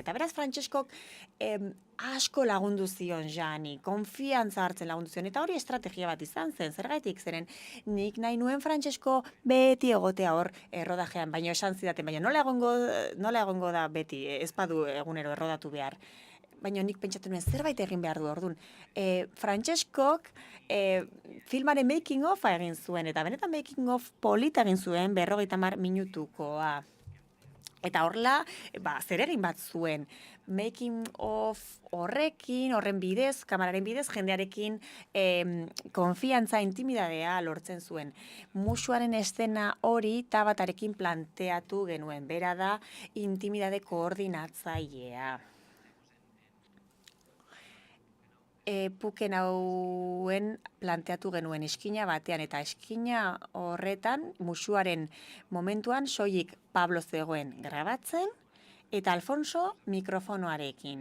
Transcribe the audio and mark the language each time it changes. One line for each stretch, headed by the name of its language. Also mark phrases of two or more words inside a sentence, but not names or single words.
Basque: Eta beraz, Francescok asko lagundu zion Jani, konfiantza hartzen lagundu zion, eta hori estrategia bat izan zen, zergaitik zeren nik nahi nuen Francesco beti egotea hor errodajean, baina esan zidaten, baina nola egongo da beti, ez badu egunero errodatu behar. Baina nik pentsatu nuen zerbait egin behar du orduan. Francescok filmaren
English: making offa
Basque: egin zuen, eta benetan
English: making of
Basque: polita egin zuen 50 minutukoa. Eta horrela, zer egin bat zuen.
English: Making of
Basque: horren bidez, kameraren bidez, jendearekin konfiantza, intimidadea lortzen zuen. Musuaren eszena hori Tabatarekin planteatu genuen. Bera da intimidade koordinatzailea. Puken hauen planteatu genuen eskina batean, eta eskina horretan musuaren momentuan soilik Pablo zegoen grabatzen eta Alfonso mikrofonoarekin.